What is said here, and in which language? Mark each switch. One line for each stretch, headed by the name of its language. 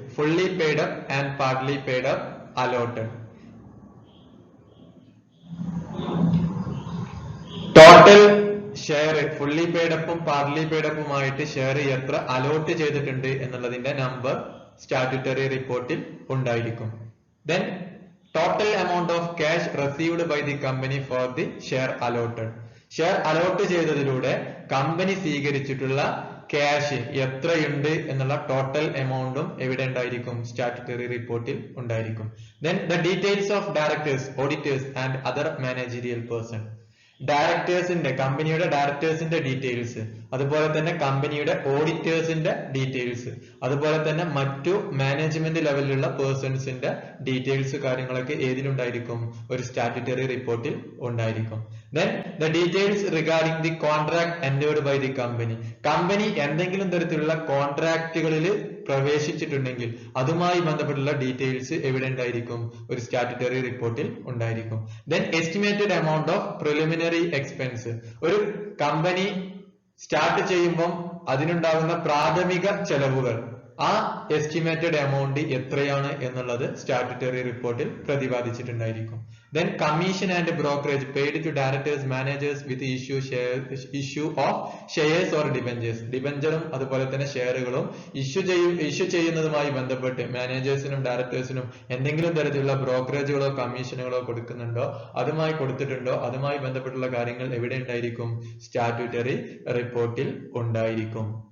English: fully paid up and partly paid up allotted.
Malayalam: Total share fully പെയ്ഡപ്പും പാർട്ലി പെയ്ഡപ്പുമായിട്ട് share എത്ര allot ചെയ്തിട്ടുണ്ട് എന്നുള്ളതിന്റെ number statutory റിപ്പോർട്ടിൽ ഉണ്ടായിരിക്കും.
English: Then total amount of cash received by the company for the share allotted.
Malayalam: Share allot ചെയ്തതിലൂടെ company സ്വീകരിച്ചിട്ടുള്ള cash എത്രയുണ്ട് എന്നുള്ള total എമൗണ്ടും എവിടെ ഉണ്ടായിരിക്കും? Statutory റിപ്പോർട്ടിൽ ഉണ്ടായിരിക്കും.
English: Then the details of directors, auditors and other managerial person.
Malayalam: ഡയറക്ടേഴ്സിന്റെ, കമ്പനിയുടെ ഡയറക്ടേഴ്സിന്റെ details, അതുപോലെ തന്നെ കമ്പനിയുടെ ഓഡിറ്റേഴ്സിന്റെ ഡീറ്റെയിൽസ്, അതുപോലെ തന്നെ മറ്റു മാനേജ്മെന്റ് ലെവലിലുള്ള പേഴ്സൺസിന്റെ ഡീറ്റെയിൽസ് കാര്യങ്ങളൊക്കെ ഏതിലുണ്ടായിരിക്കും? ഒരു സ്റ്റാറ്റ്യൂട്ടറി റിപ്പോർട്ടിൽ ഉണ്ടായിരിക്കും.
English: Then the details regarding the contract entered by the company.
Malayalam: Company എന്തെങ്കിലും തരത്തിലുള്ള കോൺട്രാക്റ്റുകളിൽ പ്രവേശിച്ചിട്ടുണ്ടെങ്കിൽ അതുമായി ബന്ധപ്പെട്ടുള്ള ഡീറ്റെയിൽസ് എവിടെ ഉണ്ടായിരിക്കും? ഒരു സ്റ്റാറ്റ്യൂട്ടറി റിപ്പോർട്ടിൽ ഉണ്ടായിരിക്കും.
English: Then estimated amount of preliminary expense.
Malayalam: ഒരു കമ്പനി സ്റ്റാർട്ട് ചെയ്യുമ്പോൾ അതിനുണ്ടാകുന്ന പ്രാഥമിക ചെലവുകൾ, ആ എസ്റ്റിമേറ്റഡ് എമൗണ്ട് എത്രയാണ് എന്നുള്ളത് സ്റ്റാറ്റ്യൂട്ടറി റിപ്പോർട്ടിൽ പ്രതിപാദിച്ചിട്ടുണ്ടായിരിക്കും.
English: Then commission and brokerage paid to directors, managers with issue of shares or debentures.
Malayalam: ഡിബഞ്ചറും അതുപോലെ തന്നെ ഷെയറുകളും ഇഷ്യൂ ചെയ്യുന്നതുമായി ബന്ധപ്പെട്ട് മാനേജേഴ്സിനും ഡയറക്ടേഴ്സിനും എന്തെങ്കിലും തരത്തിലുള്ള ബ്രോക്കറേജുകളോ കമ്മീഷനുകളോ കൊടുക്കുന്നുണ്ടോ, അതുമായി കൊടുത്തിട്ടുണ്ടോ, അതുമായി ബന്ധപ്പെട്ടുള്ള കാര്യങ്ങൾ എവിടെ ഉണ്ടായിരിക്കും? സ്റ്റാറ്റ്യൂട്ടറി റിപ്പോർട്ടിൽ ഉണ്ടായിരിക്കും.